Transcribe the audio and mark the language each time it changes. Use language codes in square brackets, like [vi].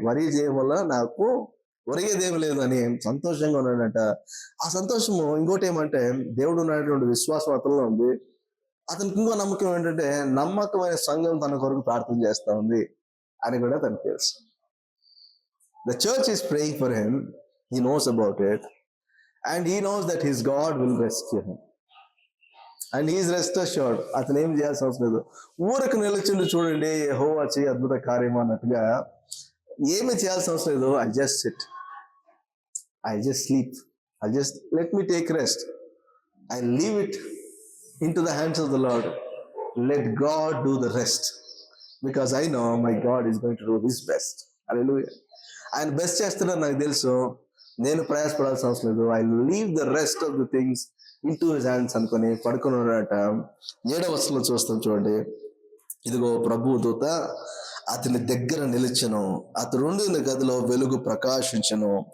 [te] Worry చేయడం వల్ల నాకు ఒరిగేదేమి లేదు అని సంతోషంగా ఉన్నాడట. ఆ సంతోషము ఇంకోటి ఏమంటే, దేవుడు ఉన్నటువంటి విశ్వాసం అతనిలో ఉంది. అతనికి ఇంకో నమ్మకం ఏంటంటే, నమ్మకమైన సంఘం తన కొరకు ప్రార్థన చేస్తా ఉంది అని కూడా తనకు తెలుసు. [en] The church is praying for him. He knows about it. And he knows that his God will rescue him. And he is rest assured. [te] అతను ఏం చేయాల్సిన అవసరం లేదు. ఊరకు నిలిచిండు చూడండి, యెహోవా చేయి అద్భుత కార్యం అన్నట్టుగా ఏమి చేయాల్సిన అవసరం లేదు. [en] I just sit. I just sleep. Let me take rest. I leave it into the hands of the Lord. Let God do the rest. Because I know my God is going to do his best. [te] Hallelujah. ఆయన best చేస్తున్నాడు నాకు తెలుసు. నేను ప్రయాసపడాల్సిన అవసరం లేదు. [en] I leave the rest of the things into his hands [te] అనుకొని పడుకుని ఉన్నాడట. 7వ వచనంలో చూస్తాం చూడండి. ఇదిగో ప్రభువు దూత అతని దగ్గర నిలిచెను, అతడు ఉండిన గదిలో వెలుగు ప్రకాశించెను.